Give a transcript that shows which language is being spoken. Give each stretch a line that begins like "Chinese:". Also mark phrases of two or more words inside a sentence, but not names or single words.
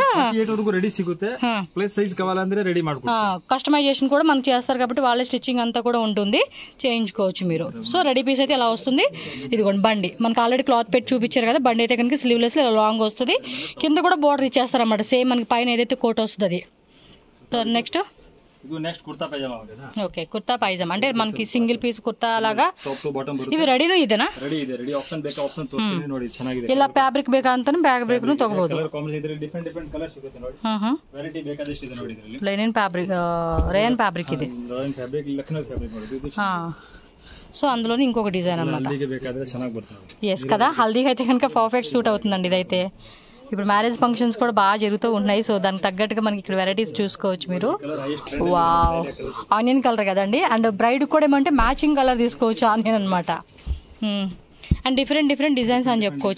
Telugu: 38 వరకు రెడీ సిಗುತ್ತೆ. ప్లస్ సైజ్ కావాలంటే రెడీ ಮಾಡ್ಕೊಡ್ತಾರೆ. కస్టమైజేషన్ కూడా మనకు చేస్తారు కాబట్టి వాళ్ళ స్టిచ్చింగ్ అంతా కూడా ఉంటుంది, చేయించుకోవచ్చు మీరు. సో
English: ready piece
Telugu: అయితే ఎలా వస్తుంది, ఇదిగోండి బండి మనకి ఆల్రెడీ క్లాత్ పెట్టి చూపించారు కదా. బండి అయితే కనుక స్లీవ్లెస్ ఇలా లాంగ్ వస్తుంది, కింద కూడా బోర్డర్ ఇచ్చేస్తారు అన్నమాట. సేమ్ మనకి పైన ఏదైతే కోట్ వస్తుంది. నెక్స్ట్
Kannada: ಇದು ನೆಕ್ಸ್ಟ್ ಕುರ್ತಾ ಪೈಜಾಮಾ ಆಗಿದೆ.
Telugu: ఓకే కుర్తా పైజామా అంటే మనకి
English: single piece kurta
Telugu: లాగా
English: top to bottom ಬರುತ್ತೆ.
Telugu: ఇవి రెడీನು ఇదేనా?
Kannada: ರೆಡಿ ಇದೆ,
English: ready option
Kannada: ಬೇಕಾ ಆಪ್ಷನ್ ತೋರಿಸ್ತೀನಿ ನೋಡಿ, ಚೆನ್ನಾಗಿದೆ. ಇಲ್ಲ ಫ್ಯಾಬ್ರಿಕ್ ಬೇಕಾ ಅಂತಾನೆ ಫ್ಯಾಬ್ರಿಕ್ ನು ತಗೋಬಹುದು.
English: colour combination
Kannada: ಇದ್ರೆ
English: different colour
Kannada: ಸಿಗುತ್ತೆ ನೋಡಿ. ವೆರೈಟಿ ಬೇಕಾದಷ್ಟು ಇದೆ ನೋಡಿ. ಇದರಲ್ಲಿ
English: linen fabric, rayon ఫ్యాబ్రిక్ ఇది. rayon fabric, Lucknow fabric ನೋಡಿ.
Telugu: సో అందులోనే ఇంకొక డిజైన్ అన్నమాట.
Kannada: హల్దీకి ಬೇಕಾದ್ರೆ ಚೆನ್ನಾಗಿ ಬರುತ್ತೆ.
Telugu: ఎస్ కదా, హల్దీకి అయితే కనుక
English: perfect suit
Telugu: అవుతుందండి ఇదైతే. ఇప్పుడు
English: marriage functions
Telugu: కూడా బాగా జరుగుతూ ఉన్నాయి. సో దానికి తగ్గట్టుగా మనకి ఇక్కడ వెరైటీస్ చూసుకోవచ్చు మీరు.
English: wow onion colour
Telugu: కదండి. అండ్ బ్రైడ్ కూడా ఏమంటే
English: matching colour
Telugu: తీసుకోవచ్చు, ఆనియన్ అనమాట.
English: and different designs
Telugu: అని చెప్పుకోవచ్చు.